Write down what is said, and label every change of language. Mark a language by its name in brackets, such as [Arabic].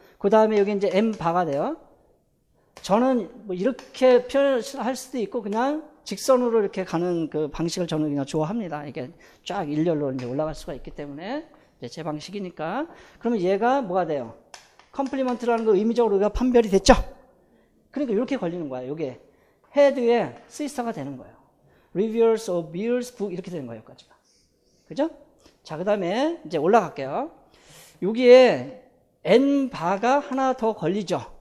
[Korean] 그 다음에 여기 이제 M 바가 돼요. 저는 뭐 이렇게 표현할 수도 있고 그냥 직선으로 이렇게 가는 그 방식을 저는 그냥 좋아합니다. 이게 쫙 일렬로 이제 올라갈 수가 있기 때문에 이제 제 방식이니까. 그러면 얘가 뭐가 돼요? 컴플리먼트라는 거 의미적으로 우리가 판별이 됐죠? 그러니까 이렇게 걸리는 거야. 이게 헤드에 시스터가 되는 거예요. [English] Reviewers of Beer's book [Korean] 이렇게 되는 거예요. 여기까지가. 그죠? 자, 그 다음에 이제 올라갈게요. 여기에 N 바가 하나 더 걸리죠.